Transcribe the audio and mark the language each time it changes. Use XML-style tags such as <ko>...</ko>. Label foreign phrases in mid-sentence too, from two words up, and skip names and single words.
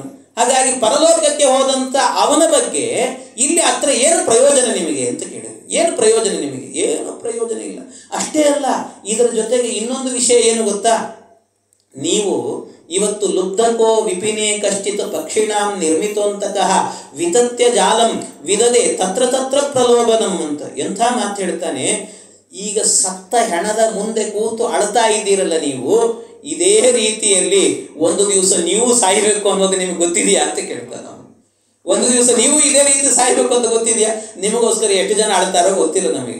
<kn>ಹಾಗಾಗಿ ಪರಲೋಕಕ್ಕೆ ಹೋದಂಥ ಅವನ ಬಗ್ಗೆ ಇಲ್ಲಿ ಹತ್ರ ಏನು ಪ್ರಯೋಜನ ನಿಮಗೆ ಅಂತ ಕೇಳಿದ್ರು. ಏನು ಪ್ರಯೋಜನ ನಿಮಗೆ? ಏನು ಪ್ರಯೋಜನ ಇಲ್ಲ. ಅಷ್ಟೇ ಅಲ್ಲ, ಇದರ ಜೊತೆಗೆ ಇನ್ನೊಂದು ವಿಷಯ ಏನು ಗೊತ್ತಾ? ನೀವು ಇವತ್ತು</kn> <sa>ಲುಬ್ಧಕೋ ವಿಪಿನೇ ಕಶ್ಚಿತ್ ಪಕ್ಷಿಣಾಂ ನಿರ್ಮಿತೋಂತಕಃ ವಿತತ್ಯ ಜಾಲಂ ವಿದದೆ ತತ್ರ ತತ್ರ ಪ್ರಲೋಭನಂ</sa> <kn>ಅಂತ ಎಂಥ ಮಾತು ಹೇಳ್ತಾನೆ. ಈಗ ಸತ್ತ ಹೆಣದ ಮುಂದೆ ಕೂತು ಅಳ್ತಾ ಇದ್ದೀರಲ್ಲ ನೀವು, ಇದೇ ರೀತಿಯಲ್ಲಿ ಒಂದು ದಿವಸ ನೀವು ಸಾಯಬೇಕು ಅನ್ನೋದು ನಿಮ್ಗೆ ಗೊತ್ತಿದೆಯಾ ಅಂತ ಕೇಳ್ತಾನೆ ಅವನು. ಒಂದು ದಿವಸ ನೀವು ಇದೇ ರೀತಿ ಸಾಯಬೇಕು ಅಂತ ಗೊತ್ತಿದೆಯಾ? ನಿಮಗೋಸ್ಕರ ಎಷ್ಟು ಜನ ಅಳ್ತಾರೋ ಗೊತ್ತಿಲ್ಲ ನಮಗೆ.</kn>